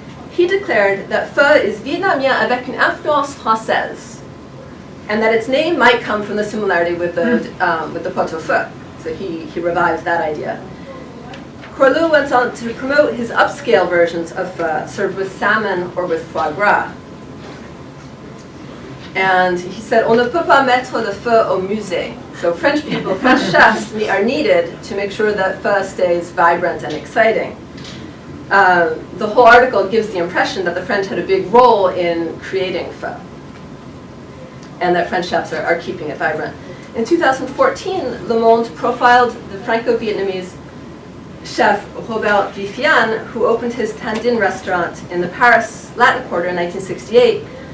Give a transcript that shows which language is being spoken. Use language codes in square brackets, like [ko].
[en] He declared that pho is [fr] vietnamien avec une influence française, [en] and that its name might come from the similarity with the pot-au-feu. So he revives that idea. Corlu went on to promote his upscale versions of pho, served with salmon or with foie gras. [fr] And he said, "On ne peut pas mettre le feu au musée." [en] So French people, French chefs are needed to make sure that pho stays vibrant and exciting. The whole article gives the impression that the French had a big role in creating pho, and that French chefs are keeping it vibrant. In 2014, Le Monde profiled the Franco-Vietnamese chef Robert Vifian, who opened his Tan Dinh restaurant in the Paris Latin Quarter in 1968.